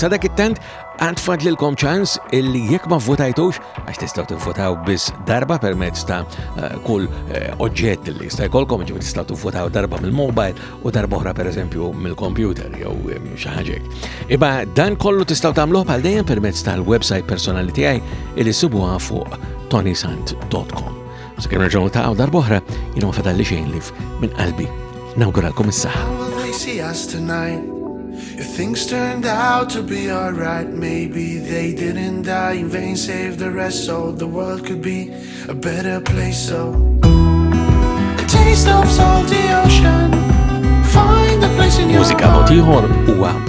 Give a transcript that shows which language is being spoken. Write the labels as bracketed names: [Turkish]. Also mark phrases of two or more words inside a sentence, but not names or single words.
[Maltese] Sa dak it-tant għand fadlilkom ċans illi jekk ma votajtux għax tistgħu tivvotaw biss darba permezz ta' kull oġġett li jista' jkollkom, ġifieri tistgħu tivvotaw darba mill-mobile u darba oħra pereżempju mill-computer jew xi ħaġa hekk. Iba dan kollu tistgħu tagħmluh bħal dejjem permezz tal-website personali tiegħi li sibuha fuq ToniSant.com. Sakemm nerġgħu niltaqgħu darba oħra jiena ma fadalli xejn li minn qalbi nawguralkom is-saħħa. [English] If things turned out to be alright, maybe they didn't die in vain, save the rest so the world could be a better place. So a taste of salty ocean, find a place in your